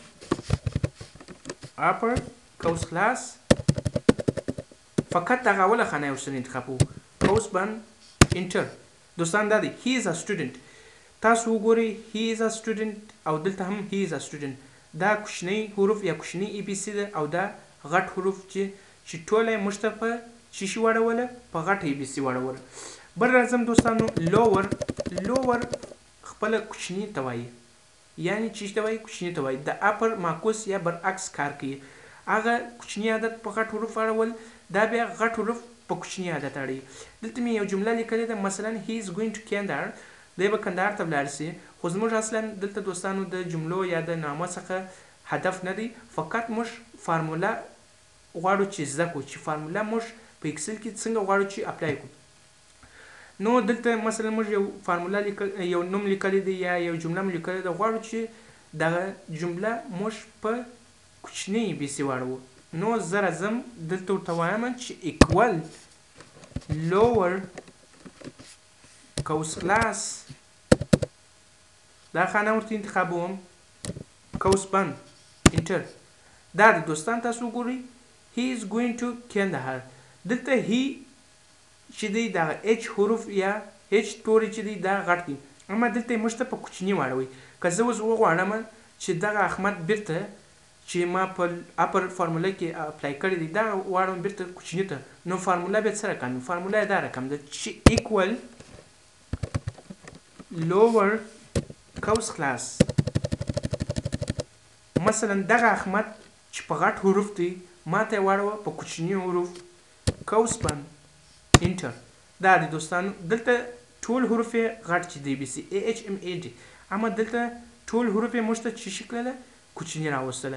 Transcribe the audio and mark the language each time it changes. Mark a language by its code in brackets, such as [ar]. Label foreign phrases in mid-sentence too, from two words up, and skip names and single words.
[ps] upper قوس خلاص فقط دغه اوله خانه یې ورسره انتخاب کړو قوس بند انټر دوستان دا دی [en] he is a student [ps] تاسو وګورئ he [en] is a student [ps] او دلته هم [en] he is a student [ps] دا کوچنی حروف یا کوچنی ای بي سي ده او دا غټ حروف چې ټوله یې موږ ته په څه شي واړوله په غټ ای بي سي واړوله بل راځم دوستانو لوور خپله کوچني ته وایي یعنی چې ته وایي کوچني ته وایي د اپر معکوس یا برعکس کار کوي هغه کوچني عدد په غټ حروف اړول، دا بیا غټ حروف په کوچني عدد اړوي. دلته مې یو جمله لیکلې ده، مثلا [en] he is going to [ps] کندهار، دی به کندهار ته ولاړ سي. خو زموږ اصلا دلته دوستانو د جملو یا د نامه څخه هدف نه دی، فقط موږ فارموله غواړو چې زده کړو، چې فارموله موږ په اکسل کې څنګه غواړو چې اپلای کړو. نو دلته مثلا موږ یو فارموله یو نوم لیکلی دی یا یو جمله مو لیکلې ده، غواړو چې دغه جمله موږ په کوچنۍ بي سي واړوو. نو زه راځم دلته ورته وایم چې [en] equal lower [ps] قوس کلاس، دا خانه ورته انتخابوم، قوس بند انټر. دا د دوستان تاسو وګورئ [en] he is going to [ps] کندهار. دلته he چې دی دغه h حروف یا h توري چې دی دا غټ دي، اما دلته موږ ته په کوچني واړوي. که زه اوس وغواړم چې دغه احمد بیرته چې ما په اپر فارموله کې اپلای کړی دی دا واړوم بیرته کوچني ته، نو فارموله به څه رقم وي؟ فارموله یې دا رقم ده چې [en] equal lower [ps] قوس کلاس. مثلا دغه احمد چې په غټ حروف دی ما ته یې واړوه په کوچني حروف، قوس بند انټر. دا دی دوستانو دلته ټول حروف یې غټ چې دی بي سي AHMAD، اما دلته ټول حروف یې موږ ته چې شي کړله کوچني راوستله.